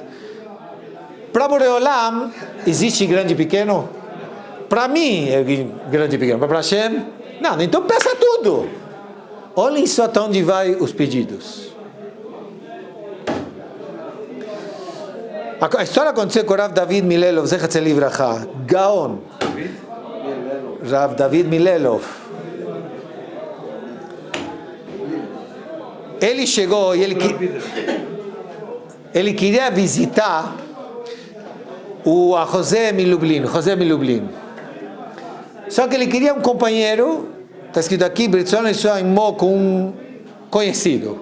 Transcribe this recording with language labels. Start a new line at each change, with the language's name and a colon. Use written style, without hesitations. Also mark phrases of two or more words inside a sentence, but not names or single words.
Portuguese: Para Boreolam, existe grande e pequeno? Para mim é grande e pequeno, para Hashem, não, então peça tudo. Olhem só até onde vai os pedidos. A história aconteceu com o Rav David Milelov,
Hebrew: זכר צדיק לברכה,
Portuguese: Gaon. Rav David Milelov. Ele chegou e ele queria visitar a José Milublin. Só que ele queria um companheiro, está escrito aqui, com um conhecido.